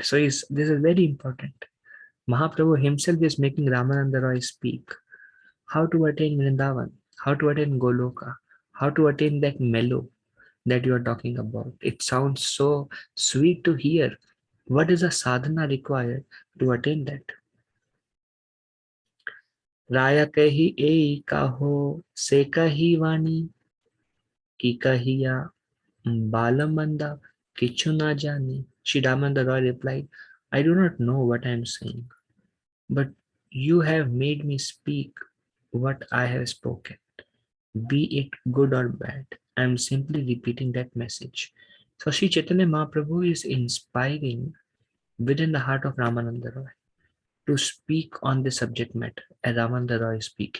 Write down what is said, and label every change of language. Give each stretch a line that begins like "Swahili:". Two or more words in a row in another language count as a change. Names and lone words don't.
English: So this is very important. Mahaprabhu himself is making Ramananda Roy speak how to attain Vrindavan, how to attain Goloka, how to attain that mellow that you are talking about. It sounds so sweet to hear. What is a sadhana required to attain that?
Bangla: রায় কহি এই কহো সে কহি বাণী কি কহিয়া ভালমন্দ কিছু না জানি.
English: Shri Ramananda Roy replied, I do not know what I am saying, but you have made me speak what I have spoken. Be it good or bad, I am simply repeating that message. So Sri Chaitanya Mahaprabhu is inspiring within the heart of Ramananda Roy to speak on the subject matter, and Ramananda Roy is speaking.